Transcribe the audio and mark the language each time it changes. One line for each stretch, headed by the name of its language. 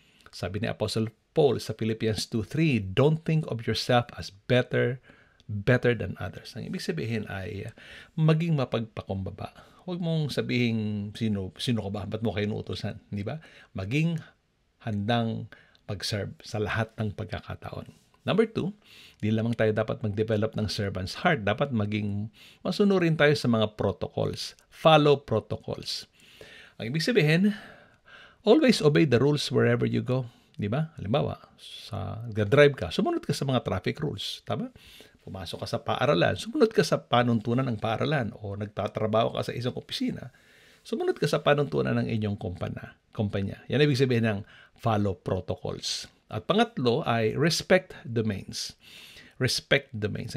Filipino: Sabi ni
English: Apostle Paul sa Philippians 2:3, "Don't think of yourself as better than others."
Filipino: Ang ibig sabihin ay maging mapagpakumbaba. Huwag mong sabihin sino ka ba, ba't mo kayo inuutosan, di ba? Maging handang mag-serve sa lahat ng pagkakataon. Number 2, di lamang tayo dapat mag-develop ng servant's heart, dapat maging masunurin tayo sa mga protocols.
English: Follow protocols.
Filipino: Ang ibig sabihin,
English: always obey the rules wherever you go.
Filipino: Di ba? Halimbawa, drive ka, sumunod ka sa mga traffic rules. Tama? Pumasok ka sa paaralan, sumunod ka sa panuntunan ng paaralan o nagtatrabaho ka sa isang opisina, sumunod ka sa panuntunan ng inyong kumpanya. Yan ibig sabihin ng follow protocols. At pangatlo ay respect domains.
English: Respect domains.